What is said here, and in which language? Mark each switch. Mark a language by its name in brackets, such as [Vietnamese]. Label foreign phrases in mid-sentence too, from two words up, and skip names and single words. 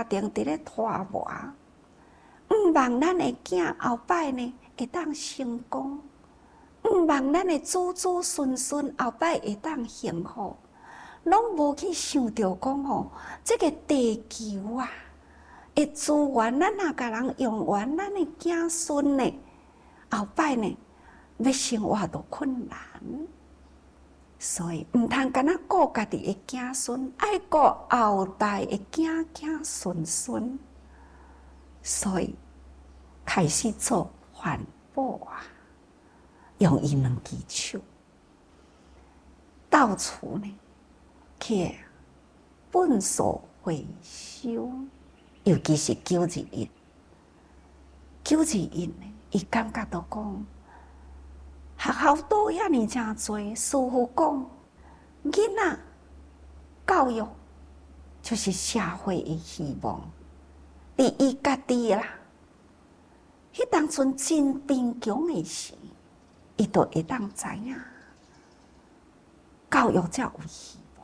[Min Nan Chinese] 庭伫咧拖磨，毋望咱的囝后摆呢会当成功，毋望咱的子子孙孙后摆会当幸福，拢无去想着讲吼，这个地球啊，的资源咱若甲人用完，咱的子孙呢，后摆呢要生活都困难。所以毋通干那顾家己的子孙，爱顾后代的子子孙孙。所以开始做环保啊，用伊两支手，到处呢去粪扫回收，尤其是921。921呢，伊感觉到讲， 学校都遐尼真多，师父讲，囡仔教育就是社会的希望。伫伊家己啦，迄当阵真贫穷的时，伊就会当知影，教育才有希望。